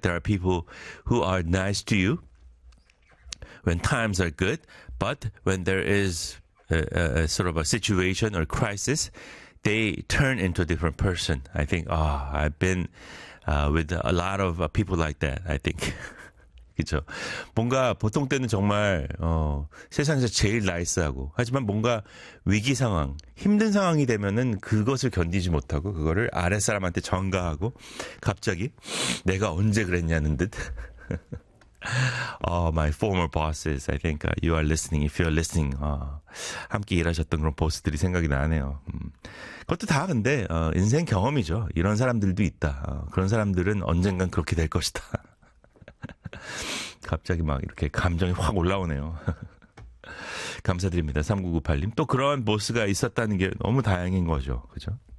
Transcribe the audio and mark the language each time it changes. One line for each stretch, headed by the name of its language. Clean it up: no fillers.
English: There are people who are nice to you when times are good, but when there is a sort of a situation or crisis, they turn into a different person. I think, oh, I've been with a lot of people like that, I think.
Korean: 그렇죠. 뭔가 보통 때는 정말 세상에서 제일 나이스하고 하지만 뭔가 위기 상황, 힘든 상황이 되면은 그것을 견디지 못하고 그거를 아랫사람한테 전가하고 갑자기 내가 언제 그랬냐는 듯.
English: my former bosses, I think you are listening. If you are listening,
Korean: 함께 일하셨던 그런 보스들이 생각이 나네요. 그것도 다 근데 인생 경험이죠. 이런 사람들도 있다. 그런 사람들은 언젠간 그렇게 될 것이다. 갑자기 막 이렇게 감정이 확 올라오네요. 감사드립니다. 3998님. 또 그런 보스가 있었다는 게 너무 다행인 거죠. 그죠?